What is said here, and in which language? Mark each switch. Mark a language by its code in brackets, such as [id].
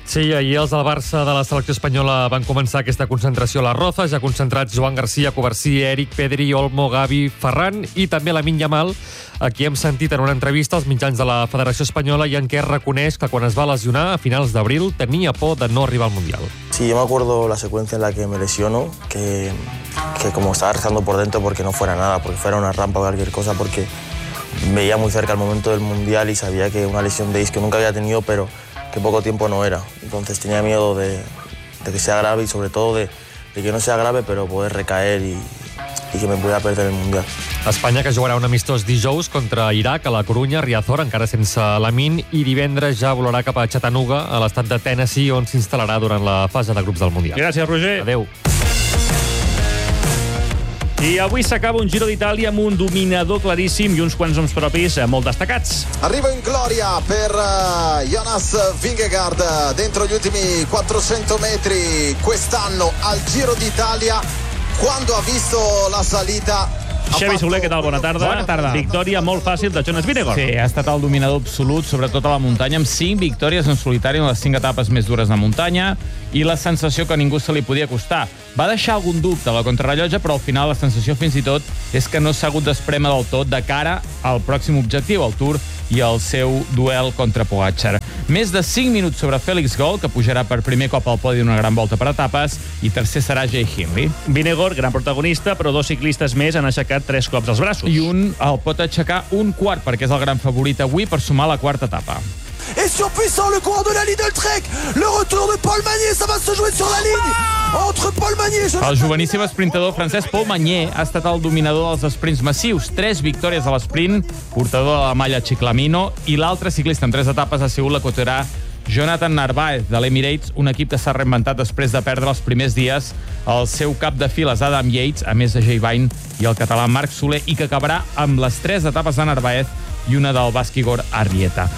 [ca] Sí, ahir els del Barça de la selecció espanyola van començar aquesta concentració a la Roza, ja concentrats Joan García, Cobercí, Eric, Pedri, Olmo, Gavi, Ferran, i també Lamine Yamal, a qui hem sentit en una entrevista als mitjans de la Federació Espanyola i en què reconeix que quan es va lesionar a finals d'abril tenia por de no arribar al Mundial. [es] Sí, yo me acuerdo la secuencia en la que me lesiono, que como estaba rezando por dentro porque no fuera nada, porque fuera una rampa o cualquier cosa, porque veía muy cerca el momento del Mundial y sabía que una lesión de isquio nunca había tenido, pero que poco tiempo no era. Entonces tenía miedo de que sea grave y sobre todo de que no sea grave, pero poder recaer y que me pueda perder el Mundial. [ca] Espanya, que jugarà un amistós dijous contra Iraq a la Corunya, Riazor, encara sense Lamine, i divendres ja volarà cap a Chattanooga, a l'estat de Tennessee, on s'instal·larà durant la fase de grups del Mundial. Gràcies, Roger. Adeu. I avui s'acaba un Giro d'Itàlia amb un dominador claríssim i uns quants noms propis molt destacats. [it] Arriba in gloria per Jonas Vingegaard dentro gli ultimi 400 metri quest'anno al Giro d'Itàlia. [es] Cuando ha visto la salita... [ca] Xevi Soler, què tal? Bona tarda. Bona tarda. Victòria molt fàcil de Jonas Vingegaard. Sí, ha estat el dominador absolut, sobretot a la muntanya, amb 5 victòries en solitari en les 5 etapes més dures de muntanya i la sensació que ningú se li podia acostar. Va deixar algun dubte a la contrarrellotge, però al final la sensació fins i tot és que no s'ha hagut d'esprémer del tot de cara al pròxim objectiu, el Tour, i el seu duel contra Pogacar. més de 5 minuts sobre Félix Gold, que pujarà per primer cop al podi d'una gran volta per etapes, i tercer serà Jay Hindley. Vinegar, gran protagonista, però dos ciclistes més han aixecat 3 cops els braços. I un el pot aixecar un quart, perquè és el gran favorit avui per sumar la quarta etapa. [fr] Et surpuissant le coureur de la Lidl Trek, le retour de Paul Magnier, ça va se jouer sur la ligne entre Paul Magnier. [ca] El joveníssim esprintador francès Paul Magnier ha estat el dominador dels esprints massius, 3 victòries a l'esprint, portador de la malla Chiclamino, i l'altre ciclista en 3 etapes ha sigut la coterà Jonathan Narváez de l'Emirates, un equip que s'ha reinventat després de perdre els primers dies el seu cap de files Adam Yates, a més de Jay Vine i el català Marc Soler, i que acabarà amb les 3 etapes de Narváez i una del basqui Igor Arrieta.